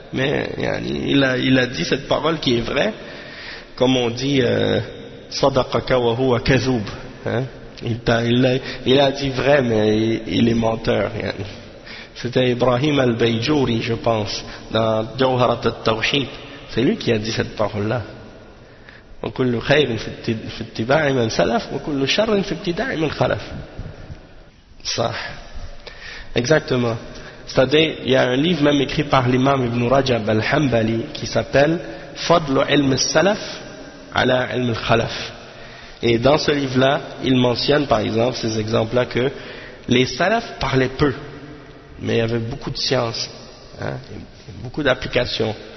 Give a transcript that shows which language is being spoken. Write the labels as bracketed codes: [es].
[fr] Mais il a dit cette parole qui est vraie, comme on dit [ar] sadaqaka wa huwa kazoub. [fr] Il a dit vrai, mais il est menteur. Yani. C'était Ibrahim al-Bayjouri, je pense, dans Jawharat al-Tawhid. C'est lui qui a dit cette parole-là. [ar] وكل خير في اتباع من سلف وكل شر في ابتداع من خلف. صح. [fr] Exactement. C'est-à-dire, il y a un livre même écrit par l'imam Ibn Rajab al-Hanbali qui s'appelle Fadlu ilm al-Salaf ala ilm al-Khalaf. Et dans ce livre-là, il mentionne par exemple ces exemples-là que les salafs parlaient peu, mais il y avait beaucoup de science, hein, beaucoup d'applications.